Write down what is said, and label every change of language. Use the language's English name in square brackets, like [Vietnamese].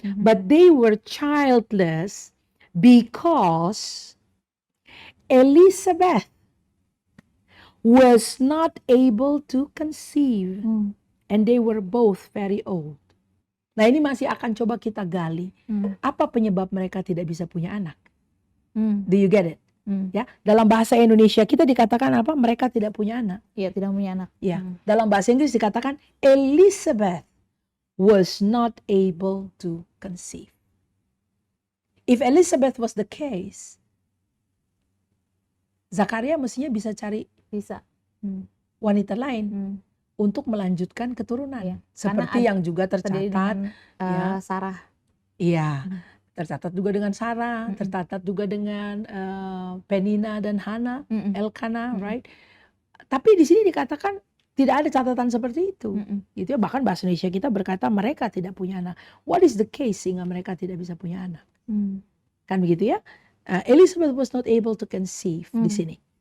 [English] But they were childless because Elizabeth was not able to conceive, and they were both very old. [Indonesian] Nah, ini masih akan coba kita gali. Apa penyebab mereka tidak bisa punya anak? Do you get it? Ya, dalam bahasa Indonesia kita dikatakan apa? Mereka tidak punya anak. Iya, tidak punya anak. Ya, dalam bahasa Inggris dikatakan Elizabeth was not able to conceive. If Elizabeth was the case, Zakaria mestinya bisa cari wanita lain untuk melanjutkan keturunan. Iya, Seperti yang juga tercatat dengan, Sarah. Iya, tercatat juga dengan Sarah, tercatat juga dengan Penina dan Hana, Elkana, right? Tapi di sini dikatakan tidak ada catatan seperti itu. Gitu ya, bahkan bahasa Indonesia kita berkata mereka tidak punya anak. What is the case sehingga mereka tidak bisa punya anak? Kan begitu ya? [English] Elizabeth was not able to conceive di sini.